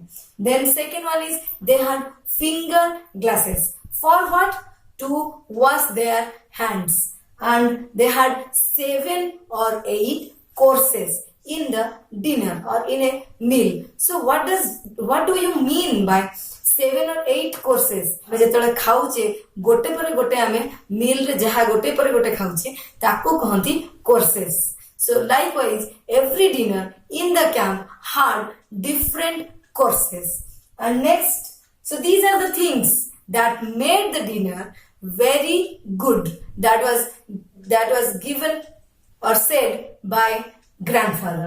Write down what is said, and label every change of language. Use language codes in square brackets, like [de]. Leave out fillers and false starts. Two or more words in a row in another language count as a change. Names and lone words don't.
[en] Then second one is they had finger glasses. For what? To wash their hands. And they had 7 or 8 courses in the dinner or in a meal. So what do you mean by 7 or 8 courses? [or] ଯେତେବେଳେ ଖାଉଛେ ଗୋଟେ ପରେ ଗୋଟେ ଆମେ meal ରେ ଯାହା ଗୋଟେ ପରେ ଗୋଟେ ଖାଉଛେ ତାକୁ କହନ୍ତି courses. [en] So likewise every dinner in the camp had different courses. And next, so these are the things that made the dinner very good. That was given or said by grandfather.